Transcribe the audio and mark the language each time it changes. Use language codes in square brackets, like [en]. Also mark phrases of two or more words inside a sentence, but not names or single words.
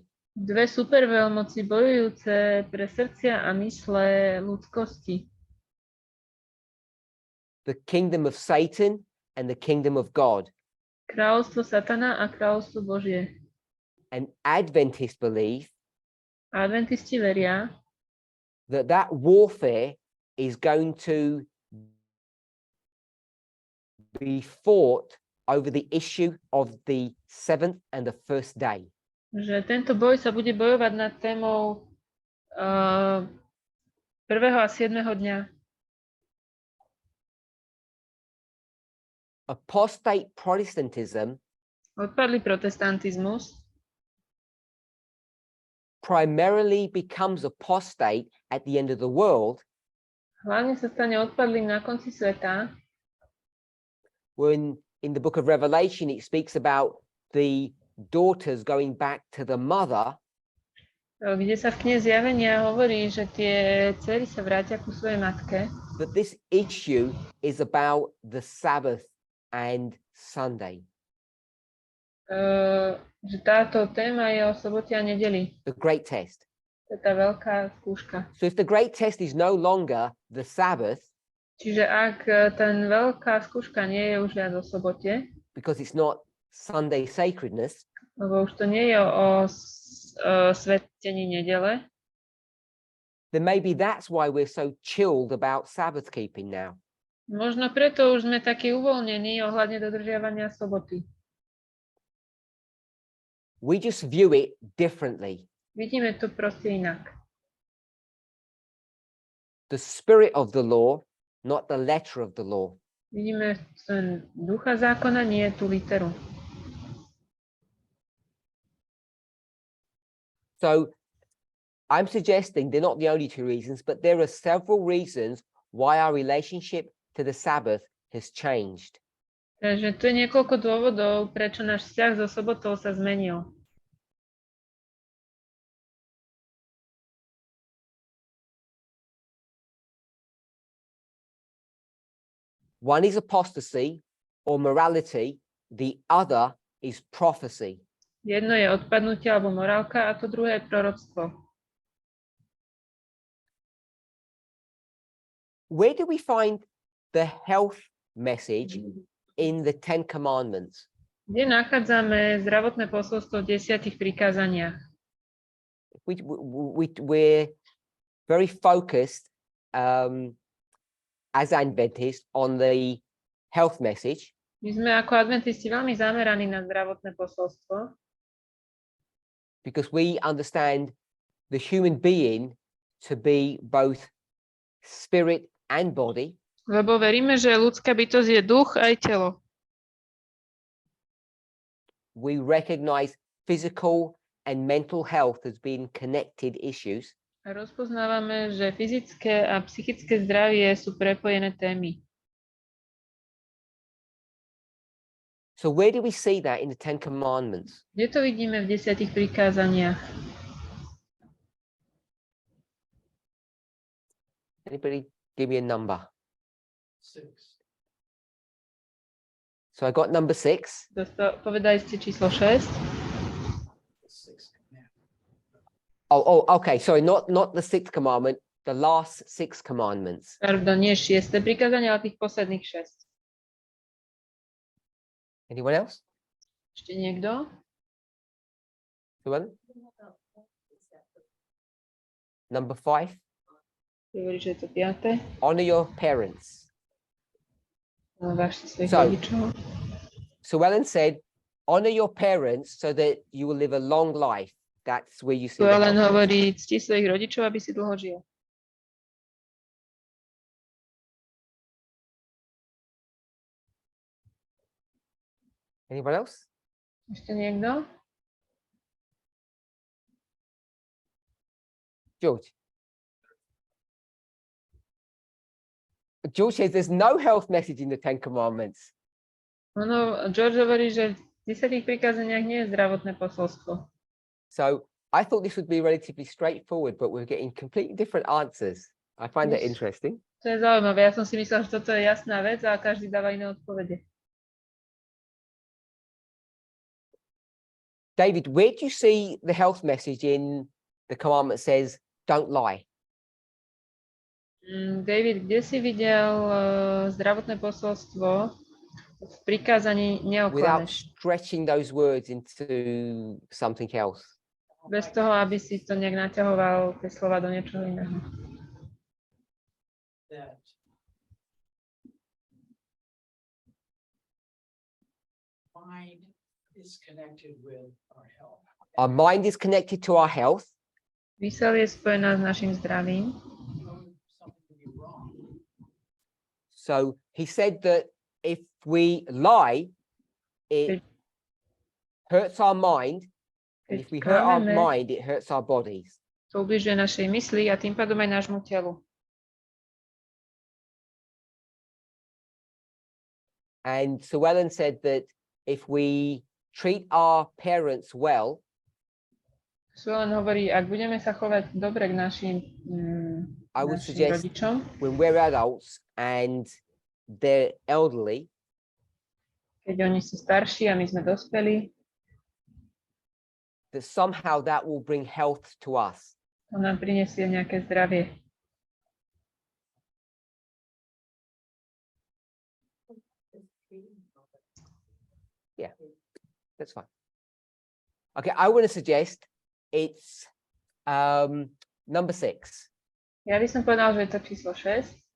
[sk] Dve superveľmoci bojujúce pre srdcia a mysle ľudskosti. [en] The kingdom of Satan and the kingdom of God. [sk] Kráľovstvo Satana a kráľovstvo Božie. [en] And Adventists believe [sk] Adventisti veria, [en] that warfare is going to be fought over the issue of the seventh and the first day. [sk] že tento boj sa bude bojovať nad témou 1. a 7. dňa. [en] Apostate Protestantism [sk] Odpadlý protestantizmus [en] primarily becomes apostate at the end of the world [sk] hlavne sa stane odpadlým na konci sveta, [en] when in the book of Revelation it speaks about the daughters going back to the mother, [sk] kde sa v knihe Zjavenia hovorí, že tie dcery sa vrátia ku svojej matke. [en] that this issue is about the Sabbath and Sunday. [sk] Že táto téma je o sobote a nedeli. [en] The great test. [sk] To je tá veľká skúška. [en] So if the great test is no longer the Sabbath, [sk] Čiže ak ten veľká skúška nie je už viac o sobote, [en] because it's not Sunday sacredness, [sk] lebo už to nie je o svetení nedele, [en] then maybe that's why we're so chilled about Sabbath keeping now. [sk] možno preto už sme takí uvoľnení ohľadne dodržiavania soboty. [en] We just view it differently. [sk] Vidíme to proste inak. [en] The spirit of the law, not the letter of the law. [sk] Vidíme ten ducha zákona, nie tú literu. [en] So I'm suggesting they're not the only two reasons, but there are several reasons why our relationship to the Sabbath has changed. [sk] Takže tu je niekoľko dôvodov, prečo náš vzťah so sobotou sa zmenil. [en] One is apostasy or morality, the other is prophecy. [sk] Jedno je odpadnutie alebo morálka a to druhé je proroctvo. [en] Where do we find the health message in the Ten Commandments? [sk] Kde nachádzame zdravotné posolstvo v 10 prikázaniach? [en] We're very focused as Adventists on the health message. [sk] My sme ako adventisti veľmi zameraní na zdravotné posolstvo, [en] because we understand the human being to be both spirit and body. [sk] lebo veríme, že ľudská bytosť je duch aj telo. [en] We recognize physical and mental health as being connected issues. [sk] A rozpoznávame, že fyzické a psychické zdravie sú prepojené témy. [en] So where do we see that in the Ten Commandments? [sk] Kde to vidíme v 10 prikázaniach? [en] Anybody give me a number? 6. So I got number 6. [sk] Povedali ste číslo 6. [en] 6 commandments. Oh, okay. Sorry, not the sixth commandment, the last 6 commandments. [sk] Pardon, nie 6. prikázanie, ale tých posledných 6. [en] Anyone else? [sk] Ešte niekto? [en] Llewellyn? Number 5, [sk] Hovorí, že je to 5. [en] honor your parents. [sk] Vážte svojich [en] So- [sk] rodičov. [en] So Ellen said, honor your parents so that you will live a long life. That's where you see [sk] Tu [en] the [sk] len [en] health. [sk] hovorí, cti svojich rodičov, aby si dlho žil. [en] Anyone else? [sk] Ešte niekto? [en] George. George says there's no health message in the 10 Commandments. [sk] Ono, George hovorí, že v 10 prikázaniach nie je zdravotné posolstvo. [en] So I thought this would be relatively straightforward, but we're getting completely different answers. I find that Yes. interesting. [sk] To je zaujímavé. Ja som si myslela, že toto je jasná vec a každý dáva iné odpovede. [en] David, where do you see the health message in the commandment says, don't lie? [sk] David, kde si videl zdravotné posolstvo v prikázaní [en] Without [sk] neoklameš? [en] stretching those words into something else. [sk] Bez toho, aby si to nejak naťahoval tie slova do niečoho iného. [en] That mind is connected with our health. Our mind is connected to our health. [sk] Mysel je spojená s našim zdravím. [en] Something to be wrong. So he said that if we lie, it hurts our mind. And [sk] Keď [en] if we hurt our [sk] klameme, [en] mind, it hurts our bodies. [sk] to ubližuje našej mysli a tým pádom aj nášmu telu. [en] And Sue Ellen said that if we treat our parents well, [sk] Len hovorí, ak budeme sa chovať dobre k našim [en] I would [sk] našim [en] suggest [sk] rodičom, [en] when we're adults and they're elderly, [sk] keď oni sú starší a my sme dospelí, [en] that somehow that will bring health to us. [sk] to nám prinesie nejaké zdravie. [en] That's fine. Okay, I want to suggest it's number 6. [sk] Ja by som povedal, že je to číslo 6.